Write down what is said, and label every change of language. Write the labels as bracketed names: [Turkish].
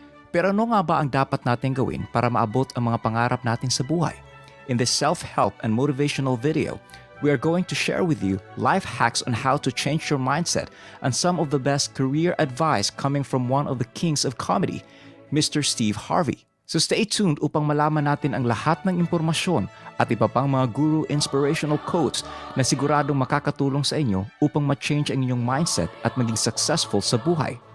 [Filipino] Pero ano nga ba ang dapat natin gawin para maabot ang mga pangarap natin sa buhay? [English] In this self-help and motivational video, we are going to share with you life hacks on how to change your mindset and some of the best career advice coming from one of the kings of comedy, Mr. Steve Harvey. So stay tuned [Filipino] upang malaman natin ang lahat ng impormasyon at iba pang mga guru inspirational quotes na siguradong makakatulong sa inyo upang ma-change ang inyong mindset at maging successful sa buhay.